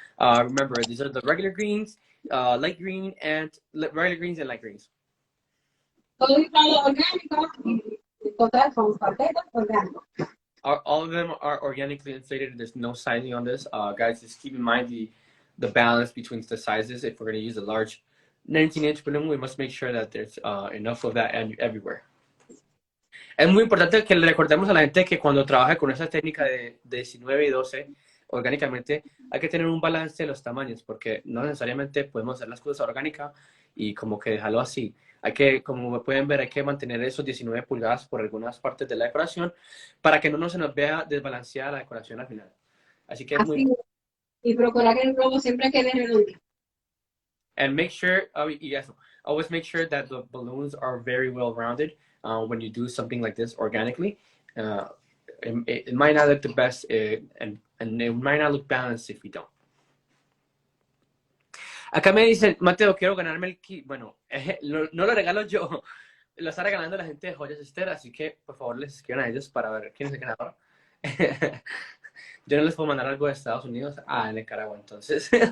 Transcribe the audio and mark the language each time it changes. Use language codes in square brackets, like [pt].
[en] Remember, these are the regular greens, light green, and regular greens and light greens. [es] Todo inflado orgánico y en total son cuartetos orgánicos. [en] All of them are organically inflated. There's no sizing on this. Guys, just keep in mind the balance between the sizes. If we're going to use a large 19-inch balloon, we must make sure that there's enough of that everywhere. [es] Es muy importante que le recordemos a la gente que cuando trabaja con esa técnica de 19 y 12 orgánicamente, hay que tener un balance de los tamaños, porque no necesariamente podemos hacer las cosas orgánicas y como que dejarlo así. Hay que, como pueden ver, hay que mantener esos 19 pulgadas por algunas partes de la decoración para que no se nos vea desbalanceada la decoración al final. Así que es muy... Así, y procurar que el globo siempre quede redondo. [en] And make sure, yes, always make sure that the balloons are very well rounded when you do something like this organically. It might not look the best and it might not look balanced if we don't. [es] Acá me dicen, Mateo, quiero ganarme el kit. Bueno, no lo regalo yo, lo está regalando la gente de Joyas Esther, así que por favor les escriban a ellos para ver quién es el ganador. Yo no les puedo mandar algo de Estados Unidos a Nicaragua, entonces.